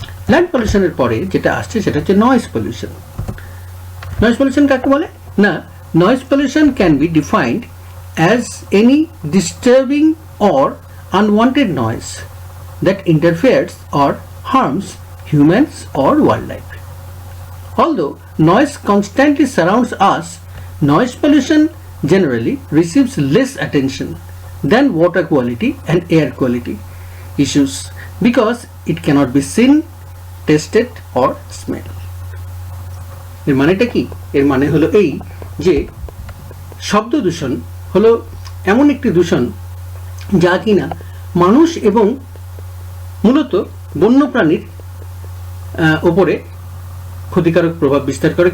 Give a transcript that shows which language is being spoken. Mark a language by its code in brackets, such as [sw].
[bn] Land পলিউশনের পরে যেটা আসছে সেটা হচ্ছে নয়েজ পলিউশন। নয়েজ পলিউশন কাকে বলে না, [en] Noise pollution can be defined as any disturbing or unwanted noise that interferes or harms humans or wildlife. Although noise constantly surrounds us, noise pollution generally receives less attention than water quality and air quality issues because it cannot be seen, tasted or smelled. [bn] এর মানেটা কি? এর মানে হলো এই যে শব্দ দূষণ হলো এমন একটি দূষণ যা কিনা মানুষ এবং মূলত বন্যপ্রাণীর উপরে ক্ষতিকারক প্রভাব বিস্তার করে।